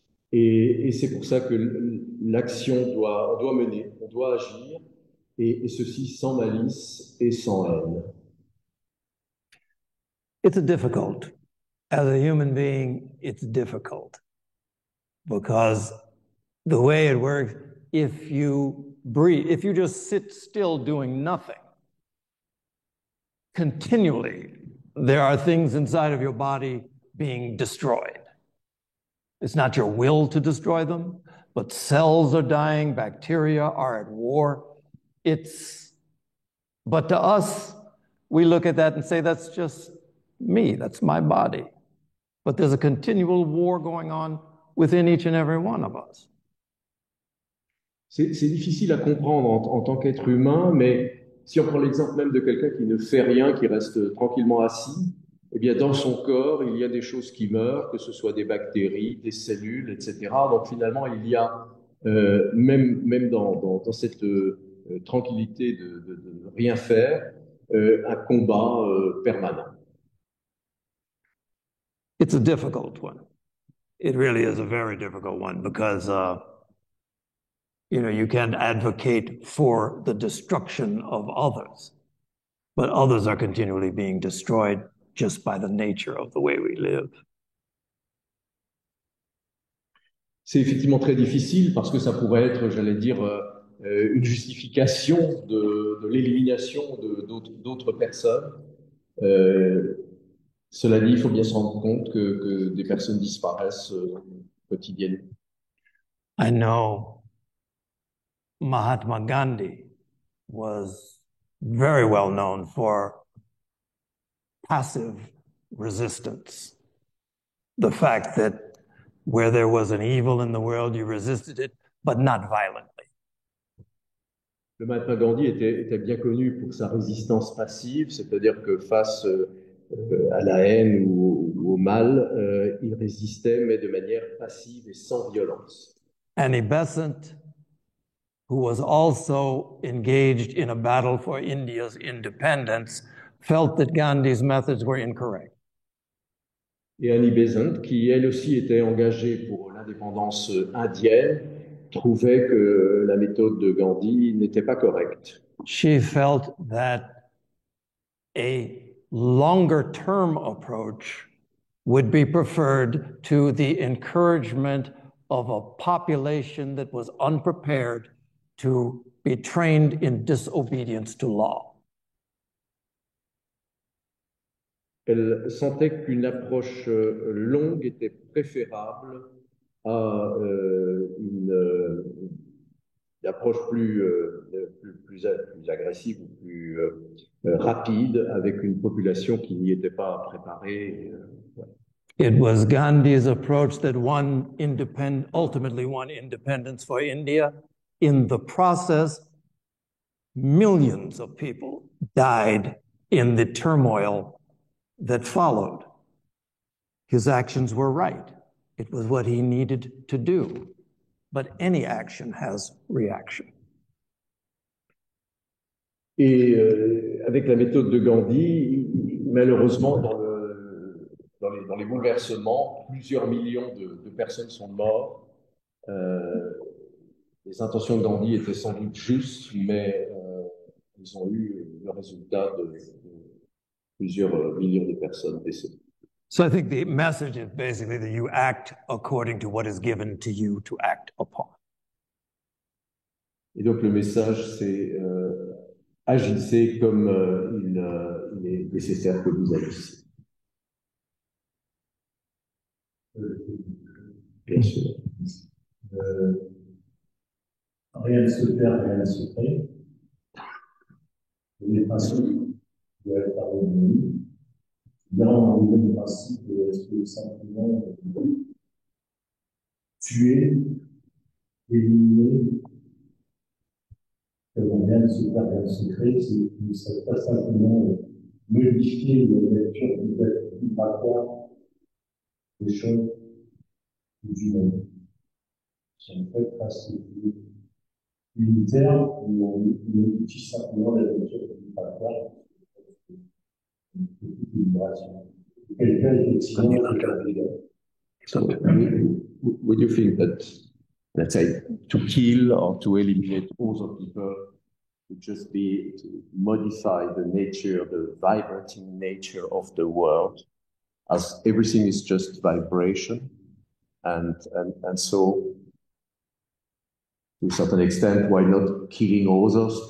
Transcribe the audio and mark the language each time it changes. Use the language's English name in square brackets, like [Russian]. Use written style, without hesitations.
[French] Et c'est pour ça que l'action on doit mener, on doit agir, et ceci sans malice et sans haine. [English] It's difficult. As a human being, it's difficult. Because the way it works, if you breathe, if you just sit still doing nothing, continually, there are things inside of your body being destroyed. It's not your will to destroy them, but cells are dying, bacteria are at war. But to us, we look at that and say, that's just me, that's my body. But there's a continual war going on within each and every one of us. [French] C'est difficile à comprendre en tant qu'être humain, mais si on prend l'exemple même de quelqu'un qui ne fait rien, qui reste tranquillement assis, eh bien dans son corps, il y a des choses qui meurent, que ce soit des bactéries, des cellules, etc. Donc finalement, il y a, même dans cette tranquillité de rien faire, un combat permanent. [English] It's a difficult one. It really is a very difficult one because you can advocate for the destruction of others, but others are continually being destroyed just by the nature of the way we live. [French] C'est effectivement très difficile parce que ça pourrait être, j'allais dire, une justification de l'élimination d'autres personnes. Cela dit, il faut bien se rendre compte que des personnes disparaissent quotidiennement. [English] I know Mahatma Gandhi was very well known for passive resistance. The fact that where there was an evil in the world, you resisted it, but not violently. [French] Le Mahatma Gandhi était bien connu pour sa résistance passive, c'est-à-dire que face à la haine ou au mal, il résistait, mais de manière passive et sans violence. [English] Annie Besant, who was also engaged in a battle for India's independence, felt that Gandhi's methods were incorrect. [French] Et Annie Besant, qui elle aussi était engagée pour l'indépendance indienne, trouvait que la méthode de Gandhi n'était pas correcte. [English] She felt that a longer-term approach would be preferred to the encouragement of a population that was unprepared to be trained in disobedience to law. [French] Elle sentait qu'une approche longue était préférable à une approche plus agressive ou plus rapide avec une population qui n'y était pas préparée. Ouais. [English] It was Gandhi's approach that ultimately won independence for India. In the process, millions of people died in the turmoil that followed. His actions were right. It was what he needed to do. But any action has reaction. [French] Et avec la méthode de Gandhi, malheureusement, dans les bouleversements, plusieurs millions de personnes sont mortes. Les intentions de Gandhi étaient sans doute justes, mais ils ont eu le résultat de plusieurs millions de personnes décédées. [English] So I think the message is basically that you act according to what is given to you to act upon. [French] Et donc le message, c'est agissez comme il est nécessaire que vous agissiez. Bien sûr. Rien ne se perd, rien ne se crée. Les principes doivent être harmonisés. Là, on a le principe de est-ce simplement tuer, éliminer, rien ne se perd, rien ne se crée, c'est pas simplement modifier la lecture du rapport des choses du monde. C'est en fait assez unitaire, où on utilise simplement la lecture du rapport de toute libération. Quelqu'un, effectivement, [English] So, would you think that, let's say, to kill or to eliminate other people would just be to modify the nature, the vibrating nature of the world, as everything is just vibration, and so to a certain extent, why not killing others?